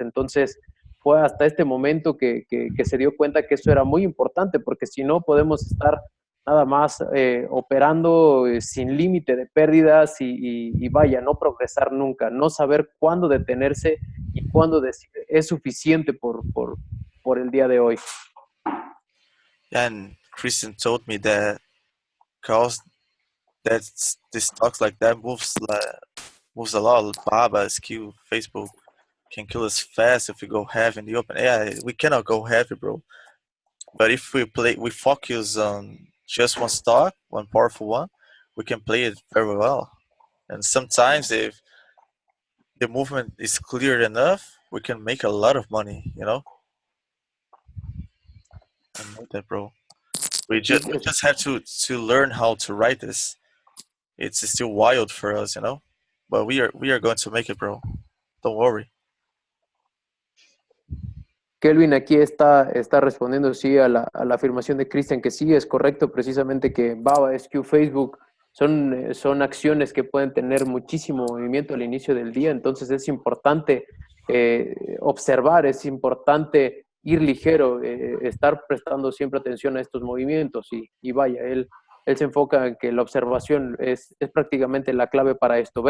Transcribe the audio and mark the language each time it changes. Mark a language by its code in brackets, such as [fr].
[es] Entonces, fue hasta este momento que se dio cuenta que eso era muy importante, porque si no podemos estar nada más operando sin límite de pérdidas y vaya, no progresar nunca, no saber cuándo detenerse y cuándo decir es suficiente por el día de hoy. [en] And Christian told me that cause that this stocks like that moves a lot. Baba, SQ, Facebook can kill us fast if we go heavy in the open. Yeah, we cannot go heavy, bro. But if we focus on just one stock, one powerful one, we can play it very well. And sometimes if the movement is clear enough, we can make a lot of money, you know? I know that, bro. We just have to learn how to write this. It's still wild for us, you know? But we are going to make it, bro. Don't worry. [es] Kelvin aquí está respondiendo sí a la afirmación de Christian, que sí es correcto, precisamente que Baba, SQ, Facebook son acciones que pueden tener muchísimo movimiento al inicio del día, entonces es importante observar, es importante ir ligero, estar prestando siempre atención a estos movimientos y vaya, él se enfoca en que la observación es prácticamente la clave para esto.